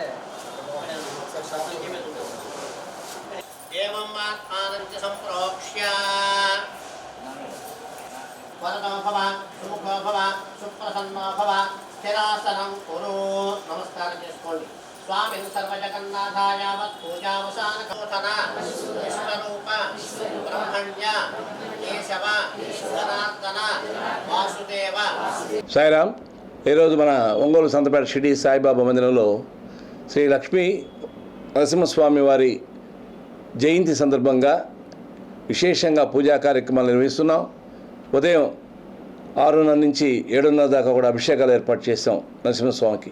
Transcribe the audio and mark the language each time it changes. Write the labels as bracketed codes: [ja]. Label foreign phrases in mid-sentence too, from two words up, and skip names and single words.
[sa] एवं आत्मानं च सम्प्रोक्ष्य वरदो भव सुमुखो भव सुप्रसन्नो भव स्थिरासनं कुरु नमस्कारं చేసుకోండి स्वामिन् सर्वजगन्नाथायावत् पूजावसानकथना विश्वरूप ब्रह्मण्य केशव जनार्दन वासुदेव [te] సాయిరామ్. ఈరోజు మన ఒంగోలు సంతపేట షిరిడి సాయిబాబా మందిరంలో శ్రీ లక్ష్మీ నరసింహస్వామి వారి జయంతి సందర్భంగా విశేషంగా పూజా కార్యక్రమాలు నిర్వహిస్తున్నాం. ఉదయం 6:30 నుంచి 7:30 దాకా కూడా అభిషేకాలు ఏర్పాటు చేస్తాం నరసింహస్వామికి.